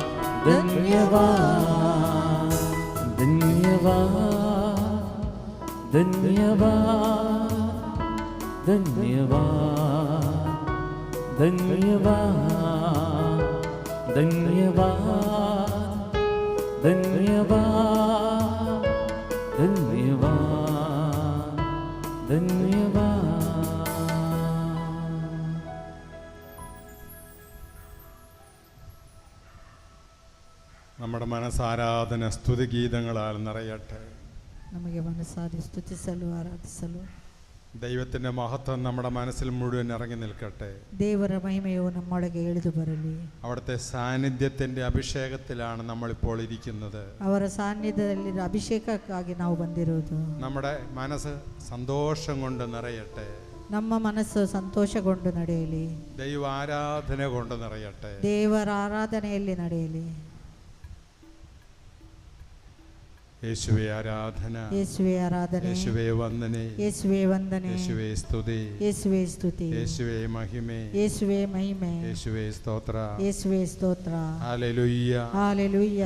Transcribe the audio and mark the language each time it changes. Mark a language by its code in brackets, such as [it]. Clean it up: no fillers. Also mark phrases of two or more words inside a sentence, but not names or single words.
[hi] धन्यवाद धन्यवाद धन्यवाद धन्यवाद धन्यवाद धन्यवाद धन्यवाद धन्यवाद धन्यवाद। [ml] നമ്മുടെ മനസ്സാരാധന സ്തുതിഗീതങ്ങളാൽ നിറയട്ടെ. [kn] ನಮಗೆ ಮನಸ್ಸಾರಿ ಸ್ತುತಿಸಲು ಆರಾಧಿಸಲು [ml] ദൈവത്തിൻ്റെ മഹത്വം നമ്മുടെ മനസ്സിൽ മുഴുവൻ ഇറങ്ങി നിൽക്കട്ടെ. [kn] ದೇವರ ಮಹಿಮೆಯು ನಮ್ಮೊಳಗೆ ಇಳಿದು ಬರಲಿ. [ml] അവിടുത്തെ സാന്നിധ്യത്തിൻ്റെ അഭിഷേകത്തിലാണ് നമ്മളിപ്പോൾ ഇരിക്കുന്നത്. [kn] ಅವರ ಸಾನ್ನಿಧ್ಯದಲ್ಲಿ ಅಭಿಷೇಕಕ್ಕಾಗಿ ನಾವು ಬಂದಿರುವುದು. [ml] നമ്മുടെ മനസ്സ് സന്തോഷം കൊണ്ട് നിറയട്ടെ. [kn] ನಮ್ಮ ಮನಸ್ಸು ಸಂತೋಷಗೊಂಡು ನಡೆಯಲಿ. [ml] ദൈവ ആരാധന കൊണ്ട് നിറയട്ടെ. [kn] ದೇವರ ಆರಾಧನೆಯಲ್ಲಿ ನಡೆಯಲಿ. [ml] യേശുവേ ആരാധന, [kn] യേശുവೇ ಆರಾಧನೆ, [ml] യേശുവേ വന്ദനെ, [kn] യേശുവೇ ವಂದನೆ, [ml] യേശുവേ സ്തുതി, [kn] യേശുവೇ ಸ್ತುತಿ, [ml] യേശുവേ മഹിമೆ, [kn] യേശുവೇ ಮಹಿಮೆ, [ml] യേശുവേ സ്തോത്ര, [kn] യേശുവೇ ಸ್ತೋತ್ರ. [ml] ഹല്ലേലൂയ ഹല്ലേലൂയ,